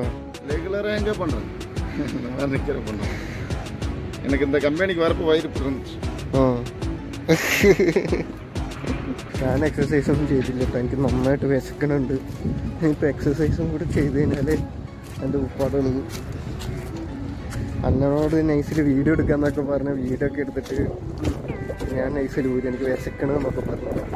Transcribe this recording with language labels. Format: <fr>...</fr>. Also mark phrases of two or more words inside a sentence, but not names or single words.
<ta>ரெகுலராக எங்கே பண்ணுறேன், நான் ரெகுலராக பண்ணுறேன். எனக்கு இந்த கம்பெனிக்கு வரப்போ வயிறு இருந்துச்சு.</ta> <ml>ഞാൻ എക്സസൈസൊന്നും ചെയ്തില്ല കേട്ടോ. എനിക്ക് നന്നായിട്ട് വിശക്കണുണ്ട്. ഇപ്പോൾ എക്സസൈസും കൂടി ചെയ്ത് കഴിഞ്ഞാൽ എൻ്റെ ഉപ്പാടുള്ളത്. അന്നോട് നൈസിൽ വീഡിയോ എടുക്കാമെന്നൊക്കെ പറഞ്ഞ് വീഡിയോ ഒക്കെ എടുത്തിട്ട് ഞാൻ നൈസിൽ ഊരി എനിക്ക് വിശക്കണമെന്നൊക്കെ പറഞ്ഞു.</ml>